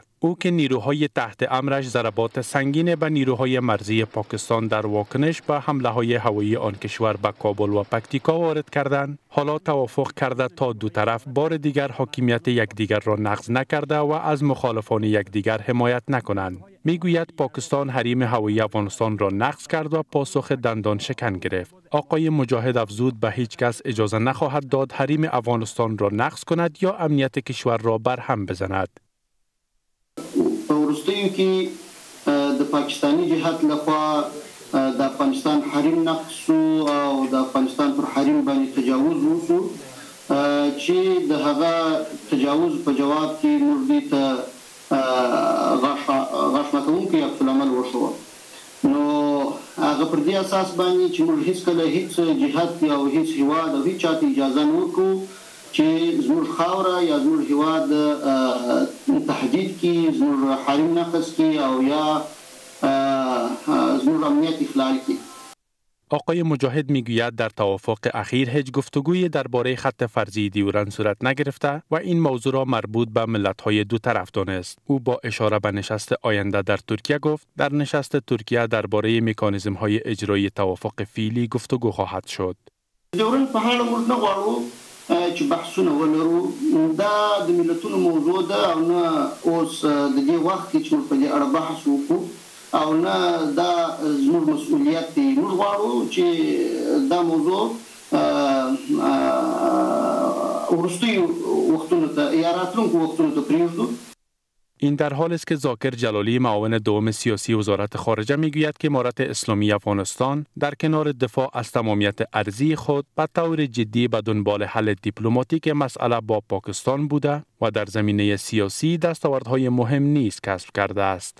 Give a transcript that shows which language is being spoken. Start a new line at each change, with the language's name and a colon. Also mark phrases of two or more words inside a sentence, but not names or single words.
Persian: او که نیروهای تحت امرش ضربات سنگین به نیروهای مرزی پاکستان در واکنش به حمله‌های هوایی آن کشور به کابل و پکتیکا وارد کردند، حالا توافق کرده تا دو طرف بار دیگر حاکمیت یکدیگر را نقض نکرده و از مخالفان یکدیگر حمایت نکنند. میگوید پاکستان حریم هوایی افغانستان را نقض کرد و پاسخ دندان شکن گرفت. آقای مجاهد افزود به هیچ کس اجازه نخواهد داد حریم افغانستان را نقض کند یا امنیت کشور را برهم بزند.
Pashto: وروستیو کې د پاکستانی جهات لخوا د افغانستان حریم نقض شو او د افغانستان پر حریم باندې تجاوز وشو چې د هغه تجاوز په جواب کې موږ دې ته غاښ ماتونکی عکس العمل وشو. نو هغه پر دې اساس باندې چې موږ هیڅکله هیڅ جهات یا هیڅ هیواد او هیڅ چاته اجازه نه ورکوو چې زموږ خاوره یا زموږ هیواد تهدید کړي، زموږ حریم نقض کړي او یا زموږ امنیت اخلال کړي.
Persian: آقای مجاهد میگوید در توافق اخیر هیچ گفتگویی درباره خط فرضی دیورند صورت نگرفته و این موضوع را مربوط به ملت‌های دو طرف دانست. او با اشاره به نشست آینده در ترکیه گفت در نشست ترکیه درباره مکانیزم‌های اجرایی توافق فعلی گفتگو خواهد شد.
Pashto: دیورند په اړه موږ نه غواړو چې بحثونه ولرو. دا د ملتونو موضوع ده او نه اوس د دې وخت کې چې موږ په دې اړه بحث وکړو او نه دا زموږ مسؤلیت دی. موږ غواړو چې دا موضوع وروستیو وختونو ته یا راتلونکو وختونو ته پرېږدو.
Persian: این در حال است که ذاکر جلالی معاون دوم سیاسی وزارت خارجه میگوید که امارت اسلامی افغانستان در کنار دفاع از تمامیت ارضی خود به طور جدی به دنبال حل دیپلماتیک مسئله با پاکستان بوده و در زمینه سیاسی دستاوردهای مهم نیز کسب کرده است.